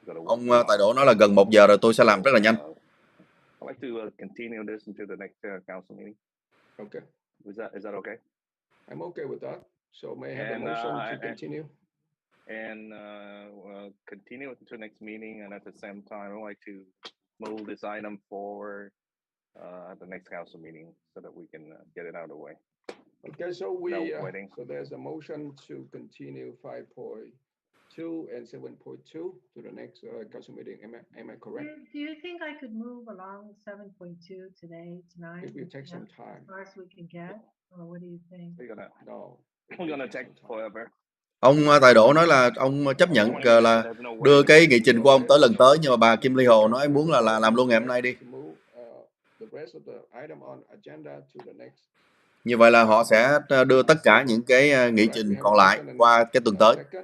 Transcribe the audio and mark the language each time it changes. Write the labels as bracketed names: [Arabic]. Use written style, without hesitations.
[Vietnamese] Ông Tài Đỗ nói là gần 1 giờ rồi, tôi sẽ làm rất là nhanh. [English] I'd like to continue this into the next council meeting. Okay. Is that okay? I'm okay with that. So may I have a motion to continue? And continue into the next meeting, and at the same time, I'd like to move this item forward at the next council meeting so that we can get it out of the way. Okay, so so there's a motion to continue 5.2 and 7.2 to the next council meeting. Am I correct? Do you think I could move along 7.2 tonight? If we take some time. As far as we can get, or what do you think? We're gonna take forever. [Vietnamese] Ông Tài Đỗ nói là ông chấp nhận là đưa cái nghị trình của ông tới lần tới, nhưng mà bà Kim Ly Hồ nói muốn là làm luôn ngày hôm nay đi. Như vậy là họ sẽ đưa tất cả những cái nghị trình còn lại qua cái tuần tới.